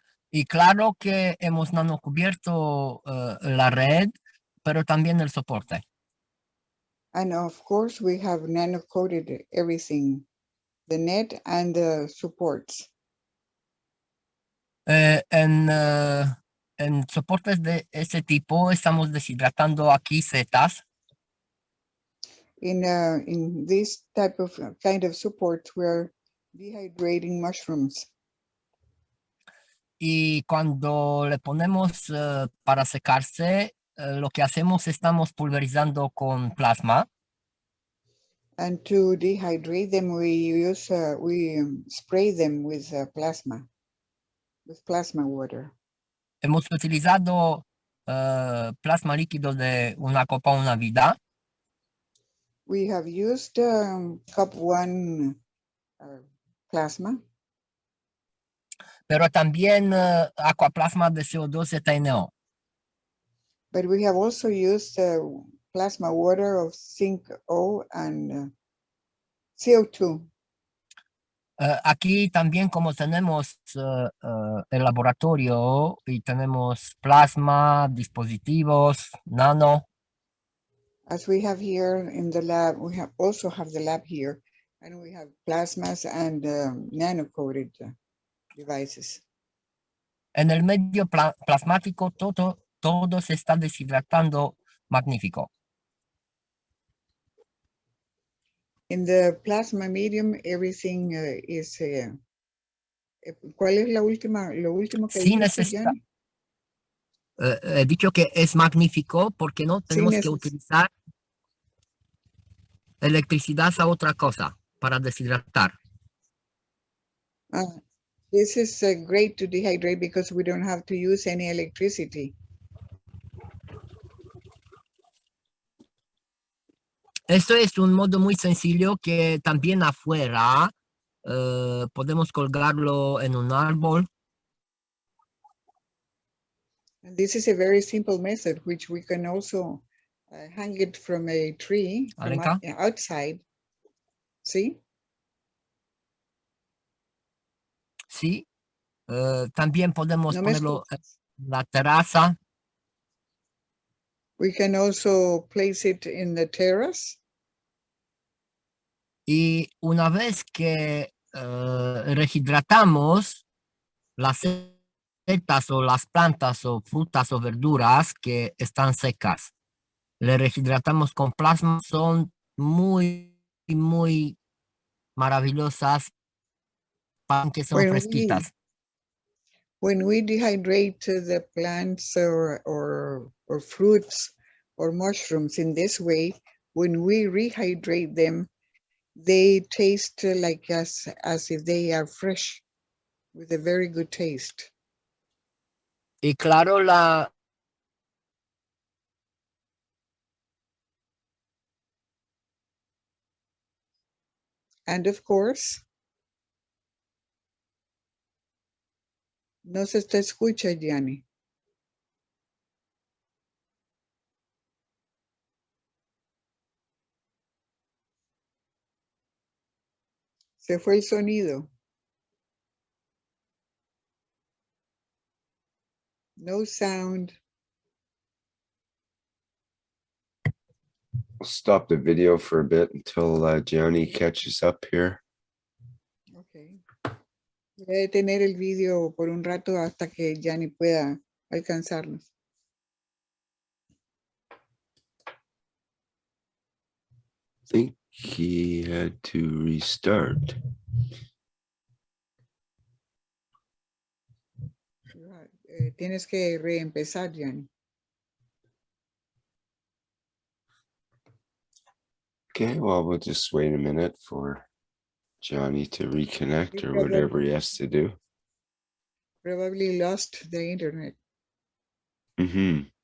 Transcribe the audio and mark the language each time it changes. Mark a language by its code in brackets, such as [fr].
[es] Y claro que hemos nanocubierto la red, pero también el soporte. [en] And of course, we have nano coated everything, the net and the supports. [es] En soportes de ese tipo estamos deshidratando aquí setas. [en] In this type of kind of support, we're dehydrating mushrooms. [es] Y cuando le ponemos para secarse, lo que hacemos estamos pulverizando con plasma. [en] And to dehydrate them, we spray them with plasma water. [es] Hemos utilizado plasma líquido de una copa una vida. [en] We have used cup 1 plasma, [es] Pero también aquaplasma de CO2 y TNO. [en] but we have also used plasma water of zinc O and CO2. [es] Aquí también como tenemos el laboratorio y tenemos plasma, dispositivos, nano, [en] As we have here in the lab, we also have the lab here, and we have plasmas and nano-coated devices. [es] en el medio plasmático todo se está deshidratando magnífico. [en] In the plasma medium, everything is. [es] ¿Cuál es lo último que Sin necesidad. Giani? He dicho que es magnífico porque no tenemos que utilizar electricidad a otra cosa para deshidratar. [en] This is great to dehydrate because we don't have to use any electricity. [es] Eso es un modo muy sencillo que también afuera podemos colgarlo en un árbol. [en] And this is a very simple method, which we can also hang it from a tree from outside. See? [es] Sí. También podemos ponerlo en la terraza. [en] We can also place it in the terrace. [es] Y una vez que rehidratamos las setas o las plantas o frutas o verduras que están secas, le rehidratamos con plasma, son muy, muy maravillosas, que son fresquitas. [en] When we dehydrate the plants or fruits or mushrooms in this way, when we rehydrate them, they taste like as if they are fresh, with a very good taste. [es] Y claro, [en] and of course, [es] no se te escucha, Giani. Se fue el sonido. [en] No sound. We'll stop the video for a bit until Giani catches up here. Okay. [es] Voy a detener el video por un rato hasta que Giani pueda alcanzarnos. [en] I think he had to restart. [es] Tienes que reempezar, Giani. [en] Okay, well, we'll just wait a minute for Giani to reconnect or whatever he has to do. Probably lost the internet. Mm-hmm.